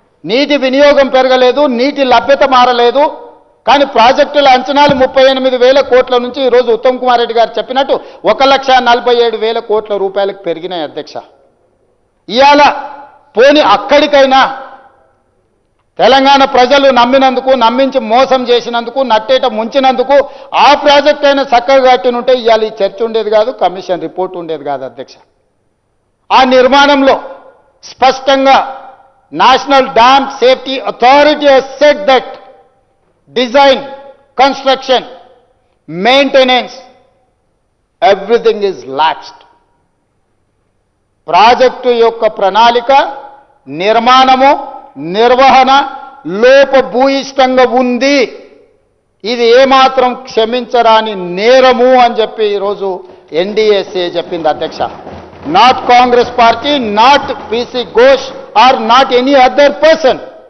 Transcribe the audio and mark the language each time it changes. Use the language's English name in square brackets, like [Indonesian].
[Telugu] నీటి వినియోగం పెరగలేదు, నీటి లభ్యత మారలేదు. కానీ ప్రాజెక్టుల అంచనాలు 38,000 కోట్ల నుంచి ఈరోజు ఉత్తమ్ కుమార్ రెడ్డి గారు చెప్పినట్టు 1,47,000 కోట్ల రూపాయలకు పెరిగినాయి అధ్యక్ష. ఇవాళ పోని అక్కడికైనా తెలంగాణ ప్రజలు నమ్మినందుకు, నమ్మించి మోసం చేసినందుకు, నట్టేట ముంచినందుకు ఆ ప్రాజెక్ట్ అయినా చక్కగా కట్టినుంటే ఇవాళ ఈ చర్చ ఉండేది కాదు, కమిషన్ రిపోర్ట్ ఉండేది కాదు అధ్యక్ష. ఆ నిర్మాణంలో స్పష్టంగా [English] National dam safety authority has said that design, construction, maintenance, everything is lapsed. [Telugu] Project యొక్క ప్రణాళిక, నిర్మాణము, నిర్వహణ లోపభూయిష్టంగా ఉంది. ఇది ఏమాత్రం క్షమించరాని నేరము అని చెప్పి ఈరోజు ఎన్డీఎస్ఏ చెప్పింది అధ్యక్ష. [English] Not Congress party, not PC Ghosh or not any other person.